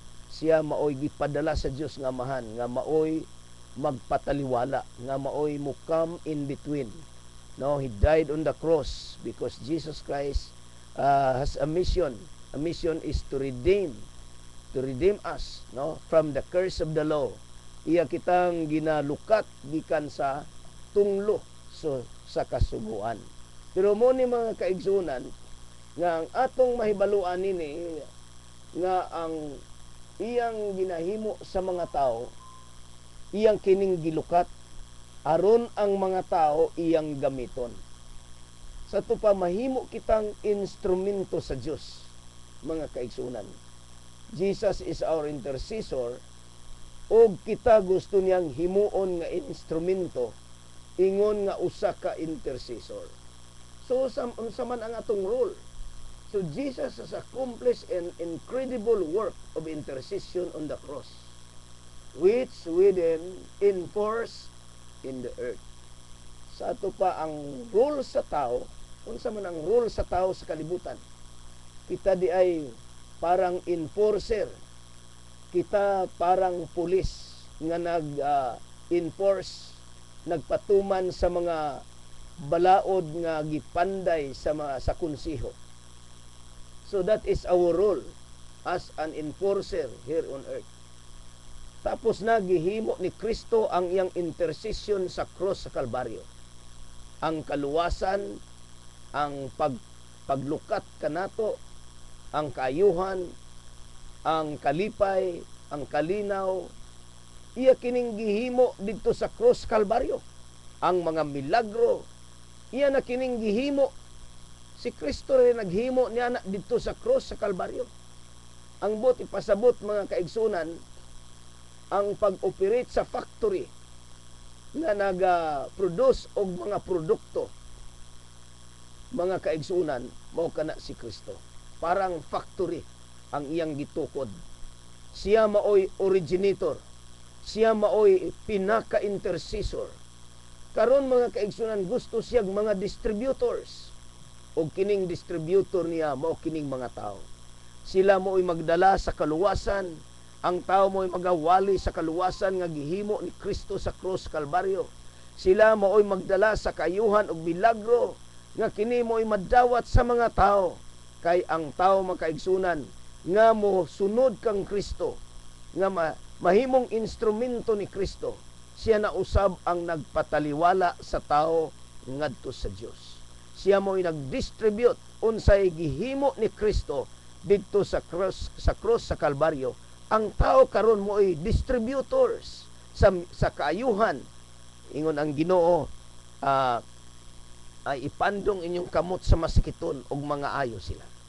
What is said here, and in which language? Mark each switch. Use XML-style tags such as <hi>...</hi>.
<ceb>Siya maoy gipadala sa Dios nga Amahan nga maoy magpataliwala, nga maoy mo</ceb> <en>come in between. No, He died on the cross because Jesus Christ has a mission. A mission is to redeem us, no, from the curse of the law.</en> <ceb>Iya kitang ginalukat gikan sa tunglo sa kasuguan. Pero mo ni mga kaigsunan nga ang atong mahibaluan nini nga ang iyang ginahimo sa mga tao, iyang kining gilukat aron ang mga tao iyang gamiton. Sa to pa mahimo kitang instrumento sa Dios, mga kaigsunan.</ceb> <en>Jesus is our intercessor,</en> <ceb>og kita gusto niyang himuon nga instrumento ingon nga usa ka intercessor. So unsa man ang atong role?</ceb> <en>So Jesus has accomplished an incredible work of intercession on the cross, which we then enforce in the earth.</en> <ceb>Sa ato pa ang role sa tao, unsa man ang role sa tao sa kalibutan. Kita di ay parang enforcer. Kita parang pulis nga nag-enforce, nagpatuman sa mga balaod nga gipanday sa konseho.</ceb> <en>So that is our role as an enforcer here on earth.</en> <ceb>Tapos na gihimo ni Kristo ang iyang intercession sa cross sa Kalbaryo. Ang kaluwasan, ang paglukat kanato, ang kaayuhan, ang kalipay, ang kalinaw, iya kining gihimo didto sa cross Kalbaryo. Ang mga milagro, iya na kining gihimo. Si Kristo rin naghimo niya na didto sa cross sa Kalbaryo. Ang bot ipasabot mga kaigsunan, ang pag-operate sa factory na naga-produce og mga produkto mga kaigsunan, mao kana si Kristo. Parang factory ang iyang gitukod. Siya maoy originator. Siya maoy pinaka-intercessor. Karon mga kaigsunan, gusto siya mga distributors. O kining distributor niya, mao kining mga tao. Sila mo'y magdala sa kaluwasan. Ang tao mo'y magawali sa kaluwasan nga gihimo ni Kristo sa krus Kalbaryo. Sila mo'y magdala sa kayuhan og milagro nga kini mo'y madawat sa mga tao. Kay ang tao makaigsunan nga mo sunod kang Kristo, nga mahimong instrumento ni Kristo. Siya na usab ang nagpataliwala sa tao ngadto sa Dios. Siya mo'y nagdistribute unsay gihimo ni Kristo didto sa krus sa Kalbaryo. Ang tao karon mo'y distributors sa kaayuhan. Ingon ang Ginoo, ay ipandong inyong kamot sa masikiton ug mga ayo sila.</ceb>